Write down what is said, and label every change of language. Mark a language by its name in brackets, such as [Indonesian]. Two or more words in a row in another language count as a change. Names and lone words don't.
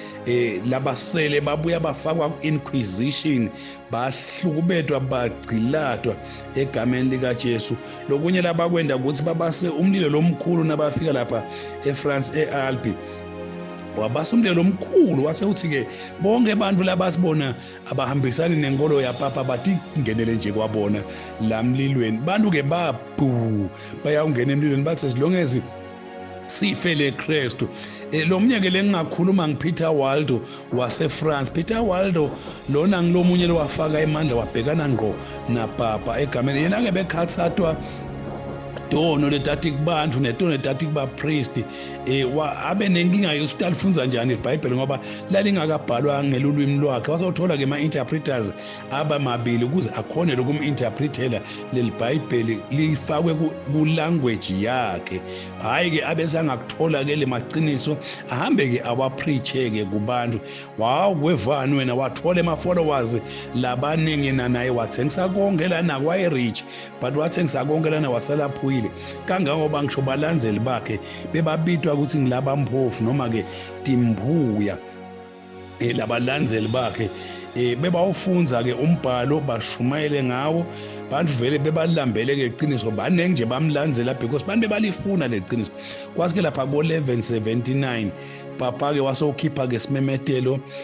[Swati] labasele babuya bafakwa ku-inquisition bahlukubedwa bagciladwa egameni likaJesu lokunye labakwenda ukuthi babase umlilo lomkhulu nabafika lapha eFrance e-Albi wabasa umlilo omkhulu wase uthi ke bonke abantu labasibona abahambisani nenkolo yapapa bathi ngenele nje kwabona lamlilweni bantu ke babhu bayawungena emlilweni bathi [English] as long as [Swati] sifele Kristu lo mnyeke lengingakhuluma ngiPeter Waldo waseFrance Peter Waldo lona ngilomunye lowafaka emandla wabhekana ngqo napapa egameni yena ke bekhathathwa tono letathi kubantu netono letathi kubapriest abe nenkinga yokuthi alifunza njani iBhayibheli ngoba lalingakabhalwa ngelulwimi lwakhe wasawuthola ke ama-interpreters abamabili ukuze akhone lokuminterpretela leli Bhayibheli lifakwe ku-language yakhe hayi ke abesangakuthola ke le maqiniso ahambe ke awapreache ke kubantu kwevani wena wathola ama-followers labaningi naye wathengisa konke lana kwayi-rich but wathengisa konke lana wasalaphuyile kangangoba ngisho balandzeli bakhe bebabitwa ukuthi ngilaba mphofu noma ke timbuya labalandzeli bakhe bebawufunza ke umbhalo bashumayele ngawo bantu vele bebalambele ke iqiniso banenge nje bamlandzela because bantu bebalifuna leqiniso kwase ke lapha ko 1179 papa ke wasokhipha ke simemetelo